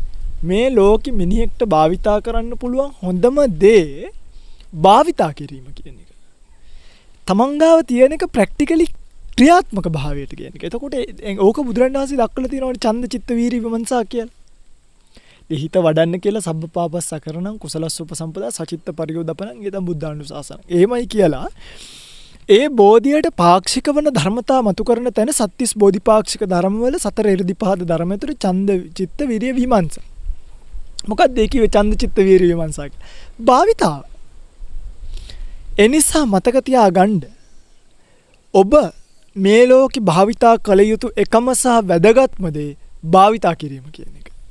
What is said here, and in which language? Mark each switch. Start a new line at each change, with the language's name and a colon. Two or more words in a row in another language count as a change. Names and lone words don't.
Sinhala: මේ ලෝකෙ මිනිහෙක්ට භාවිතා කරන්න පුළුවන් හොඳම දේ භාවිතා කිරීම කියන එක. තමන් ගාව තියෙන එක ප්‍රැක්ටිකලි ක්‍රියාත්මක භාවයට කියන එක. එතකොට ඕක බුදුරණන් වහන්සේ දක්වලා තියෙනවානේ ඡන්ද චිත්ත වීර්ය විමර්ශා කියලා. ඒ හිත වඩන්න කියලා
Pali: සබ්බපාපස්ස කරණං කුසලස්ස උපසම්පදා සචිත්ත පරියෝදපණං ඊතම් බුද්ධානුශාසන.
Sinhala: එහෙමයි කියලා ඒ බෝධියට පාක්ෂික වන ධර්මතා මතු කරන තැන සත්‍තිස් බෝධිපාක්ෂික ධර්මවල සතර ඉර්ධිපාද ධර්ම ඇතුළේ ඡන්ද චිත්ත වීර්ය විමර්ශා. මොකක්ද ඒ කිව්වේ ඡන්ද චිත්ත වීර්ය විමර්ශා කියලා? භාවිතාව. එනිසා මතක තියාගන්න ඔබ මේ ලෝකේ භාවිතා කළ යුතු එකම සහ වැදගත්ම දේ භාවිතා කිරීම කියන එක.